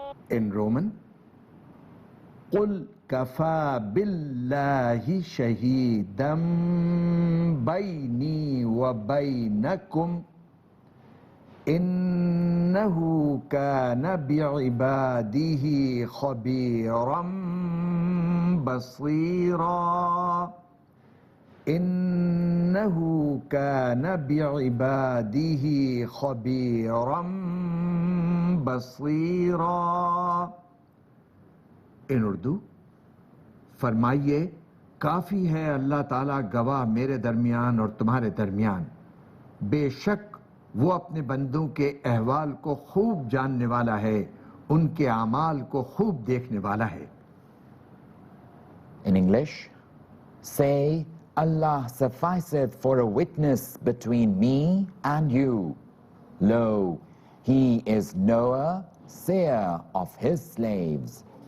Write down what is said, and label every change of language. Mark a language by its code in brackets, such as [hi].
[en] In Roman, [ar] قل كفى بالله شهيدا بيني وبينكم إنه كان بعباده خبيرا بصيرا. إنه كان بعباده خبيرا بصيرا. [en] ان اردو [ur] فرمائیے کافی ہے اللہ تعالیٰ گواہ میرے درمیان اور تمہارے درمیان، بے شک وہ اپنے بندوں کے احوال کو خوب جاننے والا ہے، ان کے اعمال کو خوب دیکھنے والا ہے. [en] In English, say, Allah sufficeth for a witness between me and you. Lo, He is knower, seer of His slaves.